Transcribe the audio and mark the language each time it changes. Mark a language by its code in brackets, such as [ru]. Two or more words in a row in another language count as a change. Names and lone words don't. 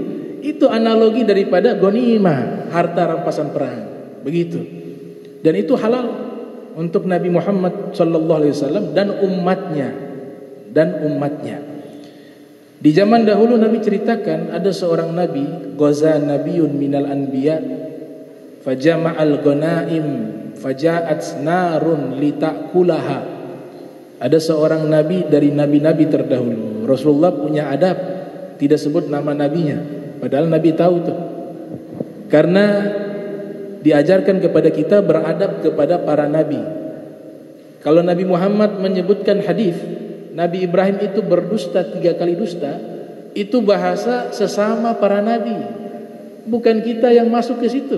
[id] Itu analogi daripada ghanimah, harta rampasan perang. Begitu. Dan itu halal untuk Nabi Muhammad [ar] صلى الله عليه وسلم [id] dan umatnya. Di zaman dahulu Nabi ceritakan ada seorang nabi, [ar] غزا نبي من الأنبياء فجمع الغنائم فجاءت النار لتأكلها. [id] Ada seorang nabi dari nabi-nabi terdahulu. Rasulullah punya adab, tidak sebut nama nabinya, padahal Nabi tahu tuh. Karena diajarkan kepada kita beradab kepada para nabi. Kalau Nabi Muhammad menyebutkan hadis Nabi Ibrahim itu berdusta 3 kali dusta, itu bahasa sesama para nabi, bukan kita yang masuk ke situ.